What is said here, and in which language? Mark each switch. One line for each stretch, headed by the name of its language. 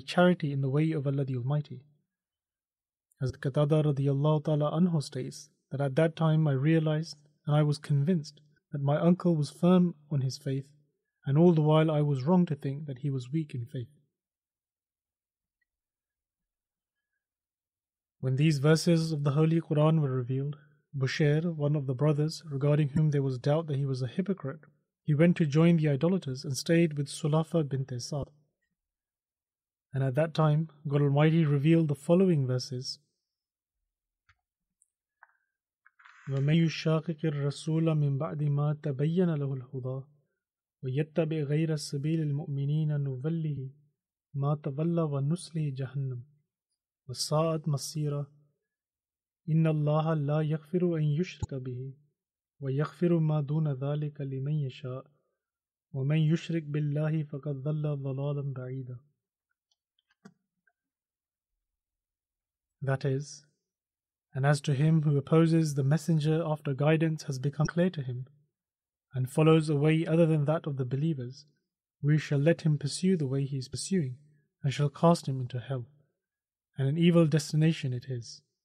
English: charity in the way of Allah the Almighty. As Qatada radiyallahu ta'ala anhu states that at that time I realized and I was convinced that my uncle was firm on his faith, and all the while I was wrong to think that he was weak in faith. When these verses of the Holy Quran were revealed, Bushair, one of the brothers, regarding whom there was doubt that he was a hypocrite, he went to join the idolaters and stayed with Sulafa bint Sa'd. And at that time, God Almighty revealed the following verses:
Arabic: وَمَن يُشَاقِقِ الرَّسُولَ مِن بَعْدِ مَا تَبَيَّنَ لَهُ الْهُدَى وَيَتَّبِعْ غَيْرَ سَبِيلِ الْمُؤْمِنِينَ نُوَلِّهِ مَا تَوَلَّى وَنُصْلِهِ جَهَنَّمَ وَسَاءَتْ مَصِيرًا إِنَّ اللَّهَ لَا يَغْفِرُ أَن يُشْرَكَ بِهِ وَيَغْفِرُ مَا دُونَ ذَلِكَ لِمَن يَشَاءُ وَمَن يُشْرِكْ بِاللَّهِ فَقَدْ ضَلَّ ضَلَالًا بَعِيدًا.
English: That is, and as to him who opposes the messenger after guidance has become clear to him, and follows a way other than that of the believers, we shall let him pursue the way he is pursuing, and shall cast him into hell, and an evil destination it is.